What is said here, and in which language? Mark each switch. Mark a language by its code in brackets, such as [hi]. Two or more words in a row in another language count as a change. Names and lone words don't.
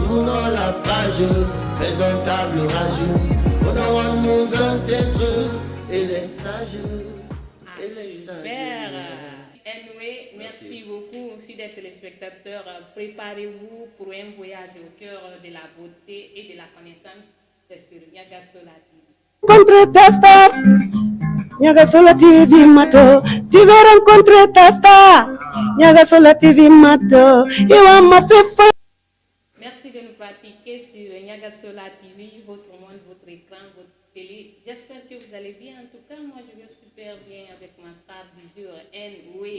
[fr] Tournons la page, faisons table rageux. Honorons nos ancêtres et les sages. Super. Anyway, merci beaucoup, fidèles téléspectateurs. Préparez-vous pour un voyage au cœur de la beauté et de la connaissance. C'est sur Nyaga Sola TV. Rencontrer ta star. Nyaga sur la TV Mato, tu vas rencontrer ta star. Nyaga sur la TV Mato, Iwa ma fait faille. Merci de nous pratiquer sur Nyaga Sola TV, votre monde, votre écran, votre télé. J'espère que vous allez bien. En tout cas, moi je vais super bien avec ma star du jour, N-Way.